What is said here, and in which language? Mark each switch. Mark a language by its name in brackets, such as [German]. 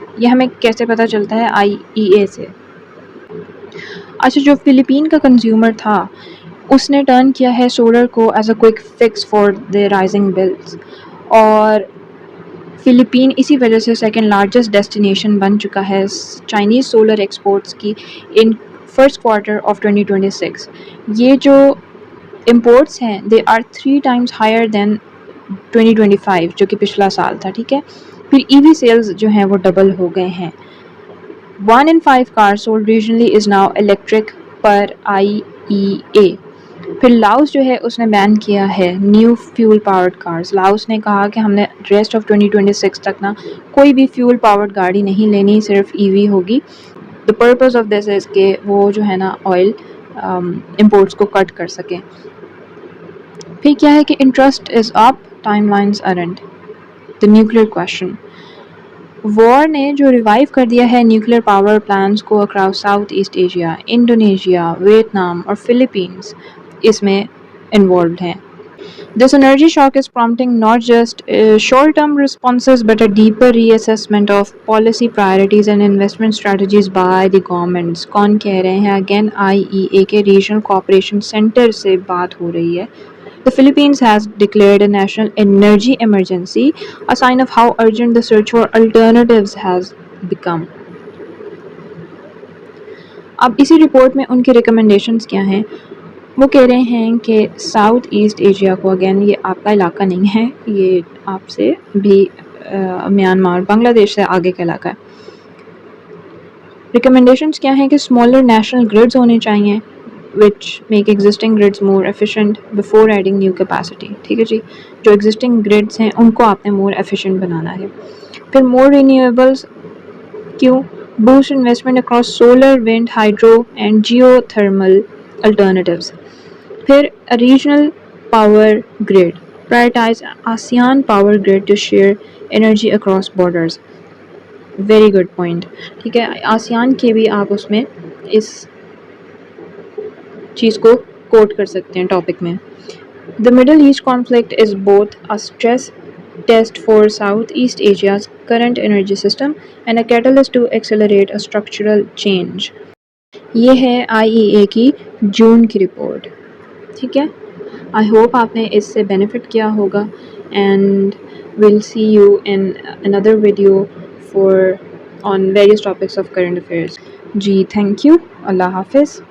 [Urdu] یہ ہمیں کیسے پتہ چلتا ہے آئی ای اے سے. اچھا، جو فلپین کا کنزیومر تھا اس نے ٹرن کیا ہے سولر کو [English] as a quick fix for the rising bills [Urdu] اور فلپین اسی وجہ سے سیکنڈ لارجسٹ ڈیسٹینیشن بن چکا ہے چائنیز سولر ایکسپورٹس کی ان فرسٹ کوارٹر آف 2026. یہ جو امپورٹس ہیں [English] they are 3 times higher than [Urdu] 2025 جو کہ پچھلا سال تھا. ٹھیک ہے، پھر ای وی سیلز جو ہیں وہ ڈبل ہو گئے ہیں. [English] 1 in 5 cars sold regionally is now electric پر I E A. [Urdu] پھر لاؤس جو ہے اس نے بین کیا ہے new fuel powered cars. Laos نے کہا کہ ہم نے ریسٹ آف 2026 تک نا کوئی بھی فیول پاورڈ گاڑی نہیں لینی، صرف ای وی ہوگی. [English] the purpose of this is [Urdu] کہ وہ جو ہے نا آئل امپورٹس کو کٹ کر سکیں. پھر کیا ہے کہ [English] Interest is up, timelines aren't. the nuclear question [Urdu] وار نے جو ریوائیو کر دیا ہے نیوکلیر پاور پلانٹس کو across south asset Asia, Indonesia, Vietnam اور فلپینز اس میں انوالوڈ ہیں. [English] This energy shock is prompting not just short-term responses but a deeper reassessment of policy priorities and investment strategies by the governments. [Urdu] کون کہہ رہے ہیں؟ Again I ای اے کے regional cooperation centre سے بات ہو رہی ہے. [English] The Philippines has declared a national energy emergency, a sign of how urgent the search for alternatives has become. [Urdu] اب اسی رپورٹ میں ان کی ریکمنڈیشنز کیا ہیں؟ وہ کہہ رہے ہیں کہ ساؤتھ ایسٹ ایشیا کو، اگین یہ آپ کا علاقہ نہیں ہے، یہ آپ سے بھی میانمار بنگلہ دیش سے آگے کا علاقہ ہے. [English] recommendations [Urdu] کیا ہیں کہ [English] smaller national grids [Urdu] ہونے چاہیے [English] which make existing grids more efficient before adding new capacity. [Urdu] ٹھیک ہے جی، جو ایگزسٹنگ گریڈس ہیں ان کو آپ نے مور ایفیشینٹ بنانا ہے. [English] پھر more renewables, کیوں؟ Boost investment across solar, wind, hydro and geothermal alternatives. پھر regional power grid, prioritize ASEAN power grid to share energy across borders. Very good point. [Urdu] ٹھیک ہے، آسیان کے بھی آپ اس میں اس چیز کو کوٹ کر سکتے ہیں ٹاپک میں. [English] The Middle East conflict is both a stress test for Southeast Asia's current energy system and a catalyst to accelerate a structural change. [Urdu] یہ ہے IEA کی جون کی رپورٹ. ٹھیک ہے، آئی ہوپ آپ نے اس سے بینیفٹ کیا ہوگا [English] And we'll see you in another video for on various topics of current affairs. [Urdu] جی thank you, اللہ حافظ.